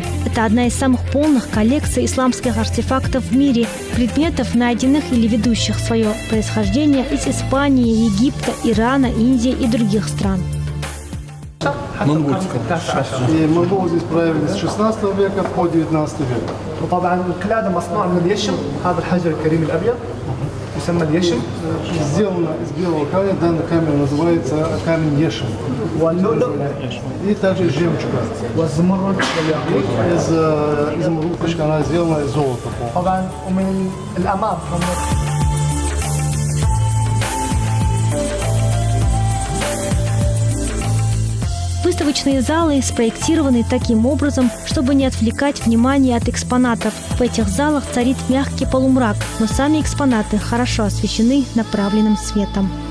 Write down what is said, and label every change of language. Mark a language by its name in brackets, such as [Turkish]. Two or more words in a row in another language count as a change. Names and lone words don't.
[Russian] Это одна из самых полных коллекций исламских артефактов в мире, предметов, найденных или ведущих свое происхождение из Испании, Египта, Ирана, Индии и других стран. И монголы здесь правили с 16 века по 19 век. [Arabic] وطبعا القلادة مصنوعة من اليشم هذا الحجر الكريم الأبيض يسمى اليشم. [Russian] Сделано из белого камня, данный камень называется камень Ешем. [Arabic] واللؤلؤ [Russian] И также жемчуга. [Arabic] والزمرد والياقوت. [Russian] Из изумрудочка она сделана из золота. [Arabic] طبعا ومن الأمام [Russian] Выставочные залы спроектированы таким образом, чтобы не отвлекать внимание от экспонатов. В этих залах царит мягкий полумрак, но сами экспонаты хорошо освещены направленным светом.